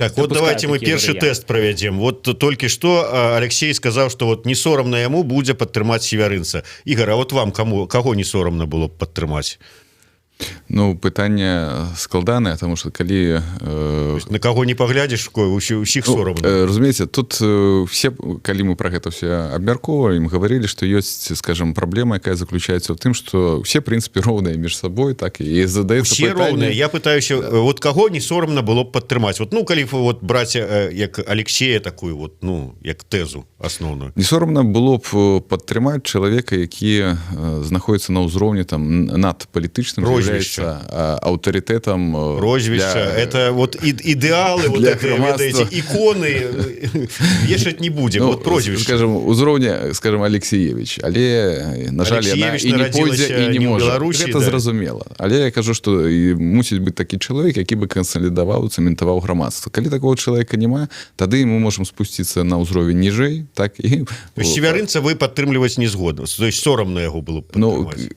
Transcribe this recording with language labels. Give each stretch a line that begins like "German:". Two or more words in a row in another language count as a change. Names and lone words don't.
Belarusian: Так, вот давайте мы першы тест провядзем. Вот толькі што Алексей сказаў, што вот не сорамна яму будзе падтрымаць Севярынца. Ігор, а вот вам каго не сорамна было б падтрымаць? Ну, пытанне складанае, тому что калі на каго не паглядзіш, усіх сорамна. Разумееце, тут все, калі мы про гэта все абмяркоўваем,
Russian: говорили, что
Belarusian: ёсць, скажем, праблема, якая заключаецца ў тым,
Russian: что все, в принципе,
Belarusian: роўныя між сабой, так і задаецца все пытанне... роўныя. Я пытаюся, вот каго не сорамна было б падтрымаць? Вот, ну, калі вот браць як Алексея такую вот, ну, як тэзу асноўную. Не сорамна было б падтрымаць чалавека, які знаходіцца на ўзроўні там над палітычным, авторитетом
Russian: прозвища для... это вот идеалы вот это, ведаете, иконы вешать не будем, ну, вот прозвище, скажем,
Belarusian: узроўня, скажем, Алексеевич, але на жаль яна і не пойдзе і не можа, гэта да. Зразумела, але я кажу, што мусіць быць такі чалавек, які бы кансалідаваў, цэментаваў грамадства. Калі такого чалавека няма, тады мы можам спусціцца на ўзровень ніжэй, так і Севярынца вы падтрымліваць не згодна,
Russian: то есть
Belarusian: сорамна яго было б падтрымаць.